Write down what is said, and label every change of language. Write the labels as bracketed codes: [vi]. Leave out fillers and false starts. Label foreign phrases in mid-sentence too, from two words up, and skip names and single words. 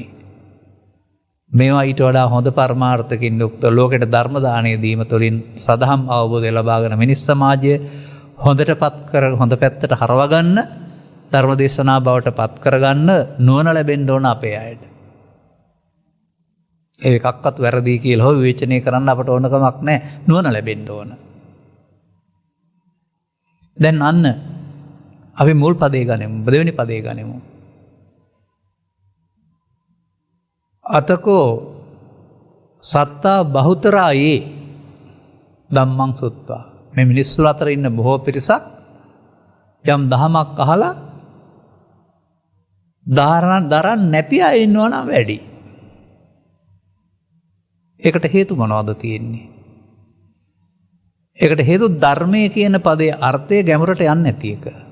[si] මේවා ඊට වඩා හොඳ පරමාර්ථකින් යුක්ත ලෝකෙට ධර්ම දානය දීම තුළින් සදහම් අවබෝධය ලබාගෙන මිනිස් සමාජය හොඳ පැත්තට හරවගන්න ධර්ම දේශනා බවට පත් කරගන්න නුවණ ලැබෙන්න ඕන අපේ අයට. ඒ එකක්වත් වැරදි කියලා හෝ විවේචනය කරන්න අපට ඕනකමක් නැහැ. නුවණ ලැබෙන්න ඕන. දැන් අන්න අපි මුල් පදේ ගනිමු. දෙවෙනි පදේ ගනිමු. [pi] අතකෝ සත්තා බහුතරායේ ධම්මං සුත්වා. [si] මේ මිනිස්සු අතර ඉන්න බොහෝ පිරිසක් යම් දහමක් අහලා දරන්න නැති අය ඉන්නවා නම් වැඩි. ඒකට හේතු මොනවද තියෙන්නේ? ඒකට හේතු ධර්මයේ කියන පදයේ අර්ථය ගැඹුරට යන්නේ නැති එක.